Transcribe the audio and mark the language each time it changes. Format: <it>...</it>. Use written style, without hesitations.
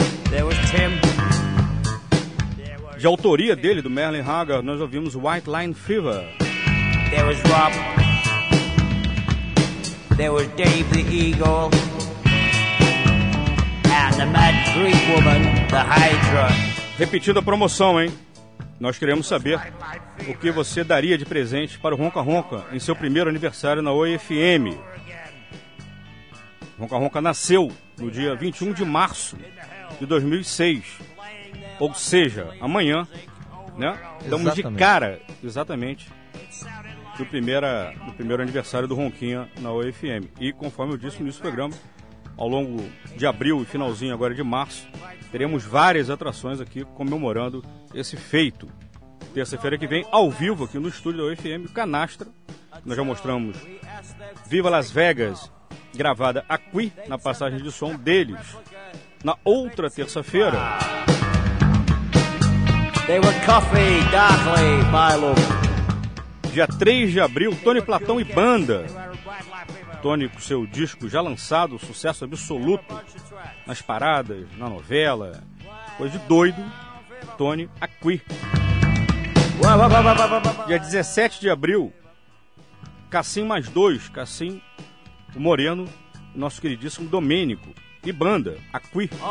<en>There was Tim.</en> <pt>De autoria dele, do Merle Haggard, nós ouvimos White Line Fever.</pt> <en>There was Rob. There was Dave the Eagle. And the Mad Greek Woman, the Hydra.</en> <pt>Repetindo a promoção, hein? Nós queremos saber o que você daria de presente para o Ronca Ronca em seu primeiro aniversário na OIFM. Ronca Ronca nasceu no dia 21 de março de 2006. Ou seja, amanhã, né? Estamos de cara, exatamente, do primeiro aniversário do Ronquinha na OFM. E conforme eu disse no início do programa, ao longo de abril e finalzinho agora de março, teremos várias atrações aqui comemorando esse feito. Terça-feira que vem, ao vivo aqui no estúdio da OFM, Canastra. Nós já mostramos Viva Las Vegas, gravada aqui na passagem de som deles. Na outra terça-feira...</pt> <en>They were coffee darkly, my love.</en> <pt>Dia 3 de abril, Tony Platão e banda. Tony com seu disco já lançado, sucesso absoluto nas paradas, na novela. Coisa de doido, Tony aqui. Dia 17 de abril, Cassim mais dois, Cassim, o Moreno, nosso queridíssimo Domênico e banda aqui.</pt>